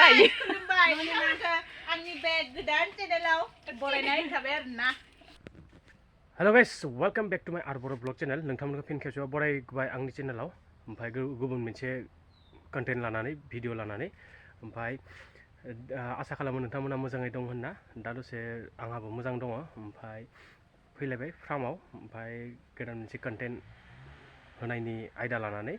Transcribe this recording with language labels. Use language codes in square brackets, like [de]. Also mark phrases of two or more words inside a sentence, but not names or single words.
[brx] खुलुमबाय आंनि बे गोदान चेनेलाव बरायनाय थाबाय आरोना। [en] hello guys welcome back to my R Boro vlog channel. [brx] नोंथांमोनखौ फिन खेबसेबाव बरायबाय आंनि चेनेलाव। ओमफ्राय गुबुन मोनसे कन्टेन्ट लानानै भिडिअ लानानै ओमफ्राय आसा खालामो नोंथांमोना मोजाङै दं होनना। दा दसे आंहाबो मोजां दङ। ओमफ्राय फैलायबाय फार्माव ओमफ्राय गोदान मोनसे कन्टेन्ट होनायनि आयदा लानानै।